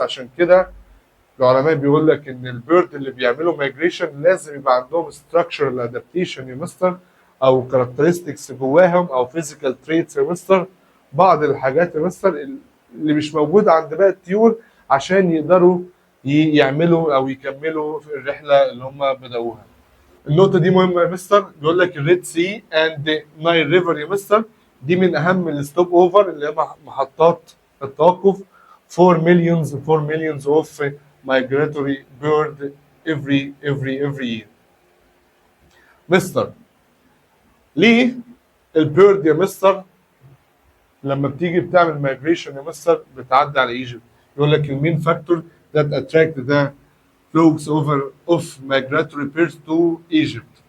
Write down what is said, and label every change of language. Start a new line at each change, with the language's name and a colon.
Arabic: عشان كده العلماء بيقول لك ان البيرد اللي بيعملوا مايجريشن لازم يبقى عندهم ستراكشرال ادابتيشن يا مستر، او كاركترستكس جواهم، او فيزيكال تريتس يا مستر، بعض الحاجات يا مستر اللي مش موجوده عند باقي الطيور، عشان يقدروا يعملوا او يكملوا في الرحله اللي هم بدأوها. النقطة دي مهمة يا مستر. بيقول لك الريد سي اند نايل ريفر يا مستر، دي من أهم الستوب أوفر اللي هي محطات التوقف.
English: 4 millions of migratory bird every year.
Arabic: مستر ليه البيرد يا مستر لما بتيجي بتعمل مايجريشن يا مستر بتعدي على ايجيبت؟ يقول لك المين فاكتور
English: that attract the flocks of migratory birds to Egypt.